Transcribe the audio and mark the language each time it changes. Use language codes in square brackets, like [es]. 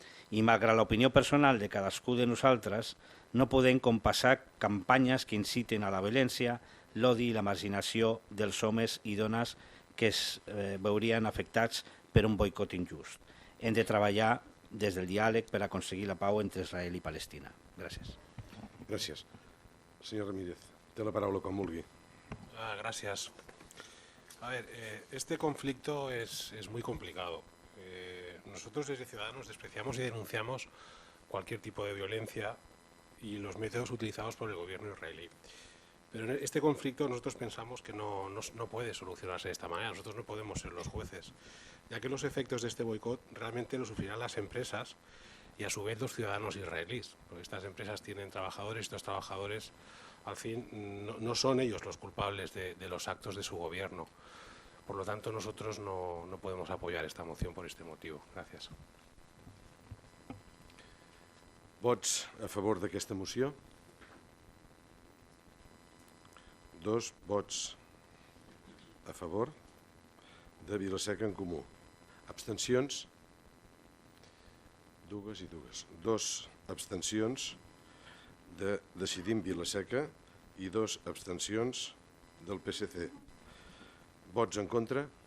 [ca] I malgrat l'opinió personal de cadascú de nosaltres, no podem compassar campanyes que inciten a la violència, l'odi i la marginació dels homes i dones que es veurien afectats per un boicot injust. Hem de treballar des del diàleg per aconseguir la pau entre Israel i Palestina. Gràcies. Gràcies. Senyor Ramírez, té la paraula quan vulgui. [es] Gracias. A ver, este conflicto es muy complicado. Nosotros desde Ciudadanos despreciamos y denunciamos cualquier tipo de violencia y los métodos utilizados por el gobierno israelí. Pero en este conflicto nosotros pensamos que no puede solucionarse de esta manera. Nosotros no podemos ser los jueces, ya que los efectos de este boicot realmente los sufrirán las empresas y a su vez los ciudadanos israelíes. Porque estas empresas tienen trabajadores y estos trabajadores, al fin, no son ellos los culpables de los actos de su gobierno. Por lo tanto, nosotros no podemos apoyar esta moción por este motivo. Gracias. [ca] Vots a favor d'aquesta moció? 2 vots a favor de Vila-seca en Comú. Abstencions? 2 i 2. 2 abstencions de Decidim Vila-seca i 2 abstencions del PSC. Vots en contra?